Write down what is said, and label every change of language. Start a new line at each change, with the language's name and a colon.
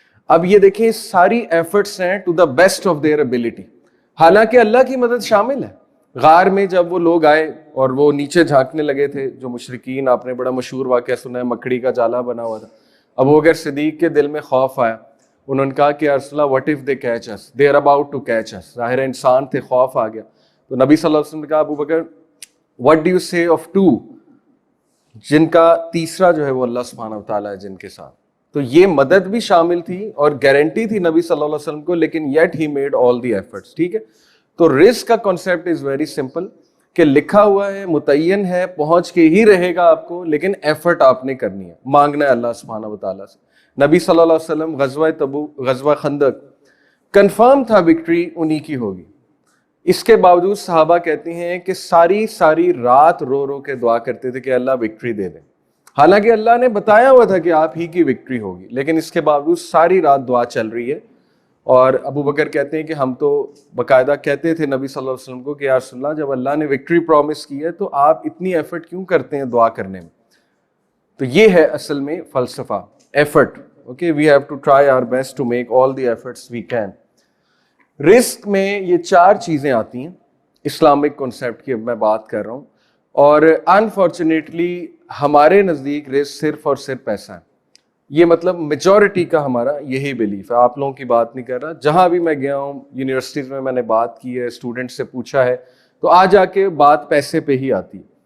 Urdu: اب یہ دیکھیں ساری ایفرٹس ہیں
English: To the best of their ability.
Urdu: حالانکہ اللہ کی مدد شامل ہے. غار میں جب وہ لوگ آئے اور وہ نیچے جھانکنے لگے تھے جو مشرکین، آپ نے بڑا مشہور واقعہ سنا ہے، مکڑی کا جالا بنا ہوا تھا. ابو بکر صدیق کے دل میں خوف آیا. انہوں نے کہا کہ یا رسول اللہ
English: what if they catch us,
Urdu: they are about to catch us. ظاہر انسان تھے، خوف آ گیا. تو نبی صلی اللہ علیہ وسلم نے کہا ابو بکر
English: what do you say of
Urdu: 2 جن کا تیسرا جو ہے وہ اللہ سبحانہ و تعالیٰ ہے جن کے ساتھ. تو یہ مدد بھی شامل تھی اور گارنٹی تھی نبی صلی اللہ علیہ وسلم کو، لیکن
English: yet he made all the efforts.
Urdu: ٹھیک ہے. تو رزق کا کنسیپٹ
English: is very simple
Urdu: کہ لکھا ہوا ہے، متعین ہے، پہنچ کے ہی رہے گا آپ کو، لیکن ایفرٹ آپ نے کرنی ہے، مانگنا ہے اللہ سبحانہ و تعالیٰ سے. نبی صلی اللہ علیہ وسلم غزوہ تبوک، غزوہ خندق کنفرم تھا وکٹری انہی کی ہوگی. اس کے باوجود صحابہ کہتے ہیں کہ ساری رات رو رو کے دعا کرتے تھے کہ اللہ وکٹری دے دیں. حالانکہ اللہ نے بتایا ہوا تھا کہ آپ ہی کی وکٹری ہوگی، لیکن اس کے باوجود ساری رات دعا چل رہی ہے. اور ابو بکر کہتے ہیں کہ ہم تو باقاعدہ کہتے تھے نبی صلی اللہ علیہ وسلم کو کہ یا رسول اللہ جب اللہ نے وکٹری پرومس کی ہے تو آپ اتنی ایفرٹ کیوں کرتے ہیں دعا کرنے میں. تو یہ ہے اصل میں فلسفہ، effort.
English: Okay, we have to try our best to make all the efforts we can.
Urdu: رزق میں یہ 4 چیزیں آتی ہیں اسلامک کنسیپٹ کی اب میں بات کر رہا ہوں، اور انفارچونیٹلی ہمارے نزدیک رزق صرف اور صرف پیسہ ہے. یہ مطلب میجورٹی کا ہمارا یہی بلیف ہے. آپ لوگوں کی بات نہیں کر رہا. جہاں بھی میں گیا ہوں یونیورسٹیز میں نے بات کی ہے, اسٹوڈنٹ سے پوچھا ہے, تو آ جا کے بات پیسے پہ ہی آتی ہے.